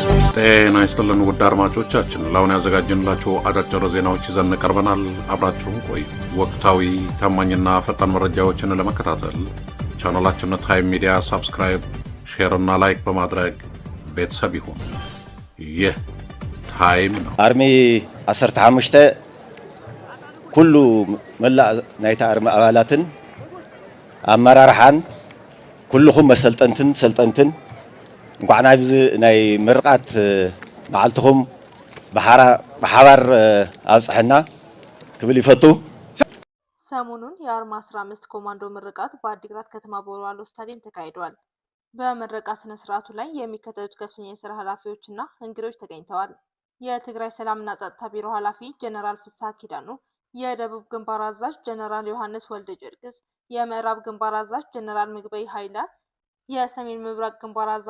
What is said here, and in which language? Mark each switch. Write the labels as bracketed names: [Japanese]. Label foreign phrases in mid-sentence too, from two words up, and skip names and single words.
[Amharic] ጤና ይስጥልን ውድ አድማጮቻችን፣ ለአሁን ያዘጋጀንላችሁ አጫጭር ዜናዎች ይዘን ቀርበናል። አብራችሁን ቆዩ። ወቅታዊ ታማኝና ፈጣን መረጃዎችን ለመከታተል ቻናላችንን ታይም ሚዲያ ሰብስክራይብ፣ ሼር እና ላይክ በማድረግ ቤተሰብ ይሁን። ይህ ታይም ነው። [Tigrinya] አርሚ 15 ኩሉ መላእ ናይታ አርሚ አባላትን አመራርሓን ኩልኹም መሰልጠንትን ሰልጠንትን እንኳን ኣብዚ ናይ ምርቃት መዓልትኹም በሓባር አብጽሕና ክብል ይፈቱ። [Amharic] ሰሞኑን የአርማ 15 ኮማንዶ ምርቃት በአዲግራት ከተማ በወልዋሎ ስታዲየም ተካሂዷል። በምረቃ ስነ ስርዓቱ ላይ የሚከተሉት ከፍተኛ የስራ ኃላፊዎችና እንግዶች ተገኝተዋል። የትግራይ ሰላምና ጸጥታ ቢሮ ኃላፊ ጀነራል ፍስሐ ኪዳኑ፣ የደቡብ ግንባር አዛዥ ጀነራል ዮሐንስ ወልደ ጀርግስ፣ የምዕራብ ግንባር አዛዥ ጀነራል ምግበይ ኃይለ፣ የሰሜን ምብራቅ ግንባር አዛዥ